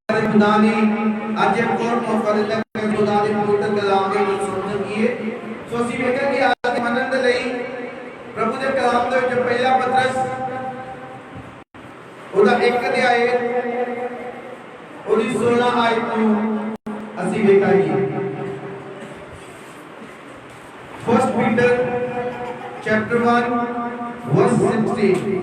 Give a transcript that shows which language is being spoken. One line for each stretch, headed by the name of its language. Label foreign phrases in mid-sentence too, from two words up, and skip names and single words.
Punjabi: ਖੁਦਾ ਨੇ ਅੱਜ ਇਕ ਔਰ ਮੌਕਾ ਦਿੱਤਾ ਹੈ ਖੁਦਾ ਦੇ ਪਵਿੱਤਰ ਕਲਾਮ ਦੇ ਵਿਚ ਸਮਝੀਏ। सो ਅਸੀਂ ਵੇਖਾਂਗੇ आज ਮੰਨਣ ਦੇ ਲਈ ਪ੍ਰਭੂ ਦੇ ਕਲਾਮ ਦੇ ਵਿਚ ਪਹਿਲਾ ਪਤਰਸ ਉਹਦਾ 1 ਅਧਿਆਇ ਉਹਦੀ 16 ਆਇਤ ਨੂੰ ਅਸੀਂ ਵੇਖਾਂਗੇ।
English: First Peter chapter 1 verse 16।